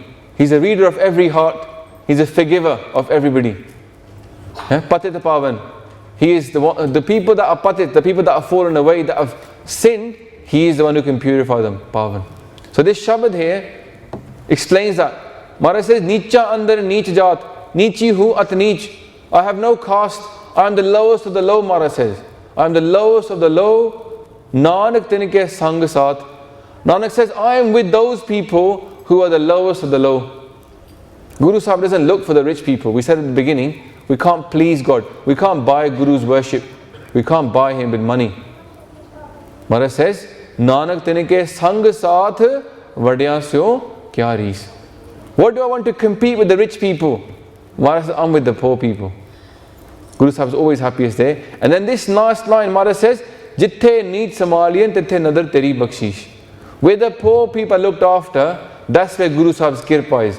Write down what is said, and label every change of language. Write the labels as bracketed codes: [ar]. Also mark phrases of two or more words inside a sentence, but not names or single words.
[en] He's a reader of every heart. He's a forgiver of everybody. [pa] ਪਤਿਤ ਪਾਵਨ. [en] He is the people that are patit, the people that have fallen away, that have sinned, he is the one who can purify them, Pavan. So this Shabad here explains that. Maharaj says, [pa] ਨੀਚਾ ਅੰਦਰਿ ਨੀਚ ਜਾਤਿ, ਨੀਚੀ ਹੂ ਅਤਿ ਨੀਚੁ. [en] I have no caste. I am the lowest of the low, Maharaj says. I am the lowest of the low. [pa] ਨਾਨਕੁ ਤਿਨ ਕੈ ਸੰਗਿ ਸਾਥਿ. [en] Nanak says, I am with those people who are the lowest of the low. Guru Sahib doesn't look for the rich people. We said at the beginning, we can't please God. We can't buy Guru's worship. We can't buy him with money. Maharaj says, [pa] ਨਾਨਕੁ ਤਿਨ ਕੈ ਸੰਗਿ ਸਾਥਿ ਵਡਿਆ ਸਿਉ ਕਿਆ ਰੀਸ. [en] What do I want to compete with the rich people? Maharaj says, I'm with the poor people. Guru Sahib is always happiest there. And then this last line, Maharaj says, [pa] ਜਿਥੈ ਨੀਚ ਸਮਾਲੀਅਨਿ ਤਿਥੈ ਨਦਰਿ ਤੇਰੀ ਬਖਸੀਸ. [en] Where the poor people are looked after, that's where Guru Sahib's kirpa is.